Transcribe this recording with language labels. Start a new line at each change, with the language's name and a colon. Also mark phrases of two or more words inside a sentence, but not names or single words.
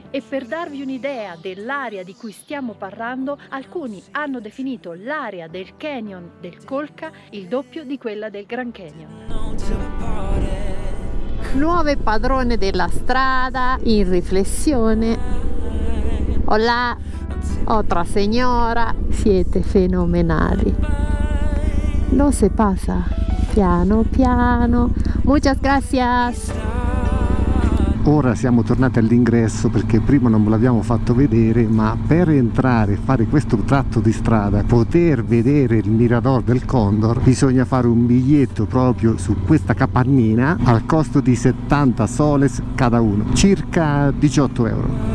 Italian: E per darvi un'idea dell'area di cui stiamo parlando, alcuni hanno definito l'area del canyon del Colca il doppio di quella del Grand Canyon. Nuove padrone della strada in riflessione.
Spanish: Hola, otra señora,
Italian: siete fenomenali.
Spanish: No se pasa,
Italian: piano piano.
Spanish: Muchas gracias.
Italian: Ora siamo tornati all'ingresso perché prima non ve l'abbiamo fatto vedere, ma per entrare e fare questo tratto di strada, poter vedere il Mirador del Condor, bisogna fare un biglietto proprio su questa capannina al costo di 70 soles
Spanish: cada uno,
Italian: circa 18 euro.